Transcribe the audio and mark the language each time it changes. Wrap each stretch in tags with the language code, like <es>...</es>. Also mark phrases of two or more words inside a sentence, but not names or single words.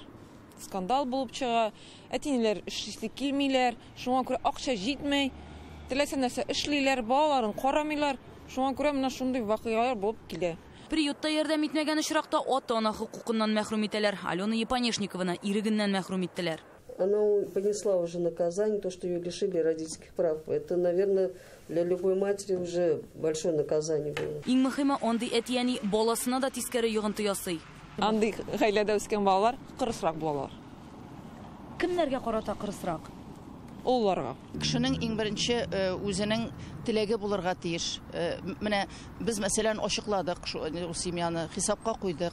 <tt>Скандал булып чыга, әти-әниләр эшлисе килмиләр, шуңа күрә акча җитмәй, теләсә нәрсә эшлиләр, балаларын карамыйлар, шуңа күрә менә шундый вакыйгалар булып килә. Приютта ярдәм итмәгән очракта ата-ана хукукыннан мәхрүм итәләр. Алена Епанешникованы ирегеннән мәхрүм иттеләр.</tt> <ru>Она понесла уже наказание, то, что ее лишили родительских прав. Это, наверное, для любой матери уже большое наказание было.</ru> <tt>Иң мөһиме, андый әти-әни баласына да тискәре йогынты ясый. Андый гаиләдә үскән балалар кырысрак булалар. Кемнәргә карата кырысрак? олларга. Кешенең иң беренче үзенең теләге булырга тиеш. Менә без мәсәлән ачыкладык шу семьяны, хисапка куйдык.</tt>